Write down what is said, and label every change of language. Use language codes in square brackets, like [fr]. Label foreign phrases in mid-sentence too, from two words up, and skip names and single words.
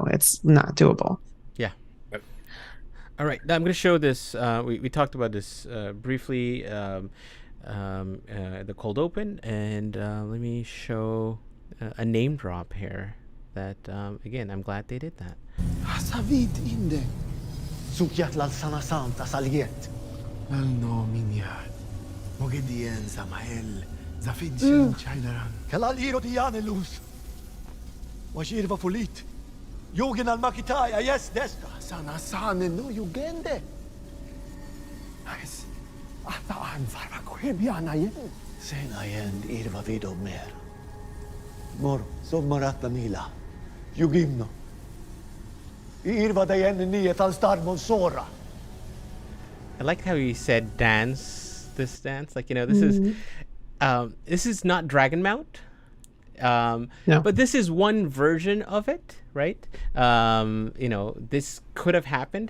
[en] It's not doable. Yeah. All right. Now I'm going to show this. We talked about this briefly, the cold open, and let me show a name drop here. That again, I'm glad they did that. Savid inde. Sukyat lal sanasam tasaliet. Al no minyad. Mogedien Ishamael. Zafid sin chaidaran. Tel'aran'rhiod yanelus. Washirva fulit. Yogen al makitai ayes desta. Sanasan no yugende. Ayes. Ataan farakwem yanayen. Sen ayen irva vido mer. Mor sov marat nila. Yugimno. Irva dayen niyet al star monsora. I like how he said dance. This dance, like, you know, this is not Dragon Mount. No. But this is one version of it, right? You know, this could have happened.